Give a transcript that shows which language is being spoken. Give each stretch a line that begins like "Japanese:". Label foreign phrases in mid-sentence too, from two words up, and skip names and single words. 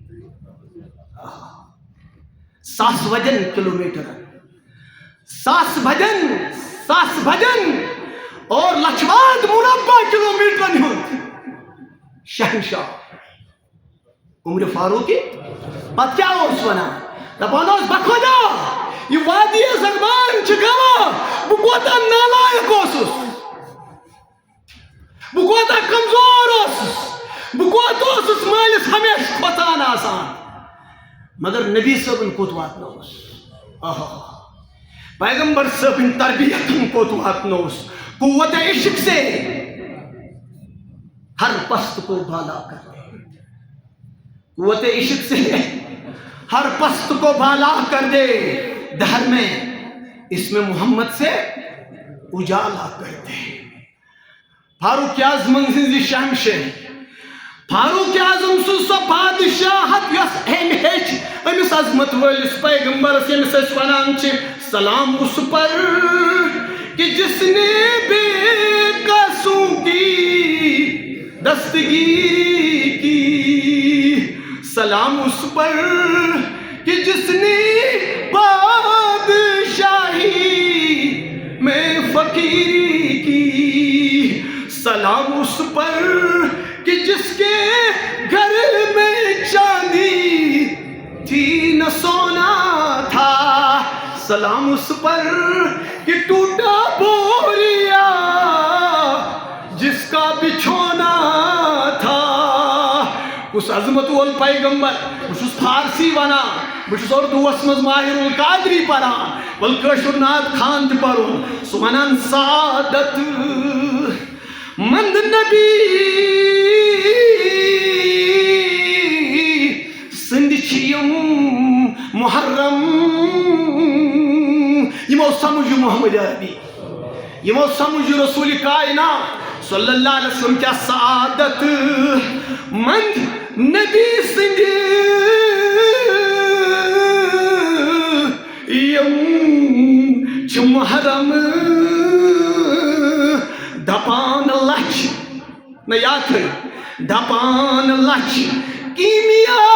Kashmiri: ساس وجن کلومیٹر ساس بھجن اور لچھواد مربع کلومیٹرن ہُنٛد شہنشاہ عمر فاروقی پتہٕ کیٛاہ اوس ونان دپان اوس بخدا یہ وادی زربان چھِ گواہ بہٕ کوتاہ نالایق اوسُس بہٕ کوتاہ کمزور اوسُس بہٕ کوٚت اوسُس مٲلِس ہمیشہٕ کھۄژان آسان مگر نبی صٲبن کوٚت واتنووُس پیغمبر صٲبن تربیتن کوٚت واتنووُس
Urdu: قوت عشق سے ہر پست کو بالا کر دے قوت عشق سے ہر پست کو بالا کر دے دہر میں اسم محمد سے اجالا کر دے
Kashmiri: فاروق اعظم سٕنٛزِ شہنشاہی فاروق اعظم سٕنٛز سۄ بادشاہت یۄس أمۍ ہیٚچھ أمِس عظمت وٲلِس پیغمبرس ییٚمِس أسۍ ونان چھِ
Urdu: سلام اس پر کہ جس نے بے قصوں کی دستگیری کی سلام اس پر کہ جس نے بادشاہی میں فقیری کی سلام اس پر کہ جس کے گھر میں چاندی تھی نہ سونا تھا سلام اس پر کہ ٹوٹا بوریا جس کا بچھونا تھا
Kashmiri: اس عظمت وول پیغمبر بہٕ چھُس فارسی ونان بہٕ چھُس اردوٗوس منٛز ماہر القادری پران ول کٲشُر ناد خان تہِ پرُن سُہ ونان سعادت مند نبی سندھ چھِ یِم محرم یِمو سمجھ محمد عربی یِمو سمجھ رسول کائنات
Arabic: صلی اللہ علیہ وسلم
Kashmiri: کیا سعادت مند نبی سندھ یِم چھِ محرم دپان لچھ نہ یاد تھٲیِو دپان لچھ کیمیا